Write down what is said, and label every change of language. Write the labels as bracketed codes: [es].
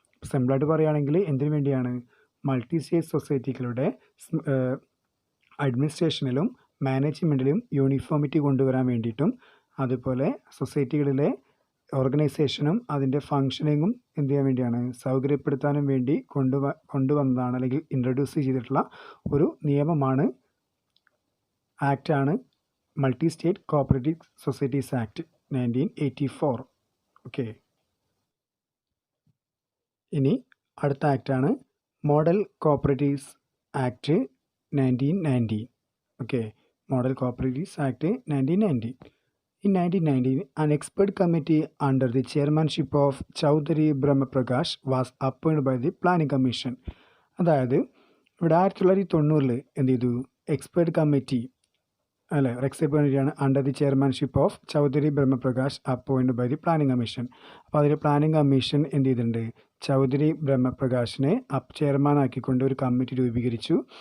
[ml] സിമ്പിളായിട്ട് പറയുകയാണെങ്കിൽ എന്തിനു വേണ്ടിയാണ്, മൾട്ടി സ്റ്റേറ്റ് സൊസൈറ്റികളുടെ അഡ്മിനിസ്ട്രേഷനിലും മാനേജ്മെൻറ്റിലും യൂണിഫോമിറ്റി കൊണ്ടുവരാൻ വേണ്ടിയിട്ടും അതുപോലെ സൊസൈറ്റികളിലെ ഓർഗനൈസേഷനും അതിൻ്റെ ഫങ്ഷനിങ്ങും എന്ത് ചെയ്യാൻ വേണ്ടിയാണ്, സൗകര്യപ്പെടുത്താനും വേണ്ടി കൊണ്ടുവന്നതാണ് അല്ലെങ്കിൽ ഇൻട്രൊഡ്യൂസ് ചെയ്തിട്ടുള്ള ഒരു നിയമമാണ്, ആക്റ്റാണ് multi state cooperative societies act 1984. Okay, ഇനി അടുത്ത ആക്റ്റാണ് model cooperatives act 1990. Okay, model cooperatives act 1990. [en] In 1990, an expert committee under the chairmanship of Chaudhary Brahmaprakash was appointed by the Planning Commission. [ml] അതായത് ഇവിടെ 1990 എന്ത് ചെയ്തു, എക്സ്പേർട്ട് കമ്മിറ്റി അല്ലേ, expert കമ്മിറ്റിയാണ് [en] Under the chairmanship of Chaudhary Brahmprakash appointed by the planning commission. [ml] അപ്പോൾ അതിൽ planning commission എന്ത് ചെയ്തിട്ടുണ്ട്, ചൗധരി ബ്രഹ്മപ്രകാശിനെ ചെയർമാൻ ആക്കിക്കൊണ്ട് ഒരു കമ്മിറ്റി രൂപീകരിച്ചു.